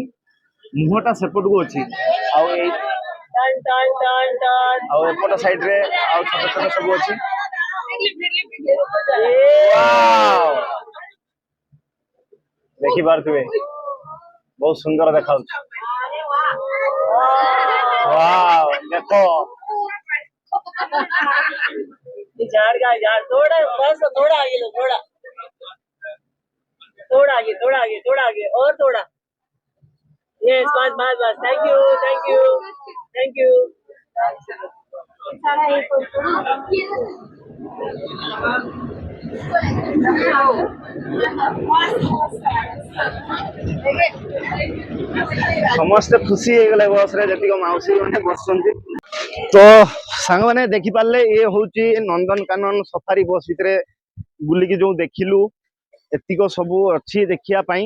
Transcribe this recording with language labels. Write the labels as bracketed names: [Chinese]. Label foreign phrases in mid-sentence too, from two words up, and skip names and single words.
[Odia] ମୁହଁଟା ସେପଟକୁ ଅଛି ଆଉ ଏଇ ଆଉ ଏପଟ ସାଇଡ ରେ ଆଉ ଛୋଟ ଛୋଟ ସବୁ ଅଛି। ଦେଖିପାରୁଥିବେ ବହୁତ ସୁନ୍ଦର ଦେଖାଯାଉଛି। ଦେଖ [Hindi] थोड़ा बस थोड़ा आगे लो थोड़ा थोड़ा आगे थोड़ा आगे और थोड़ा यस बस बस बस [English] thank you thank you thank you. [Odia] ସମସ୍ତେ ଖୁସି ହେଇଗଲେ ବସରେ ଯେତିକ ମାଉସୀ ମାନେ ବସୁଛନ୍ତି। ତ ସାଙ୍ଗମାନେ ଦେଖିପାରିଲେ ଇଏ ହଉଛି ନନ୍ଦନକାନନ ସଫାରି ବସ୍ ଭିତରେ ବୁଲିକି ଯୋଉ ଦେଖିଲୁ ଏତିକ ସବୁ ଅଛି ଦେଖିବା ପାଇଁ।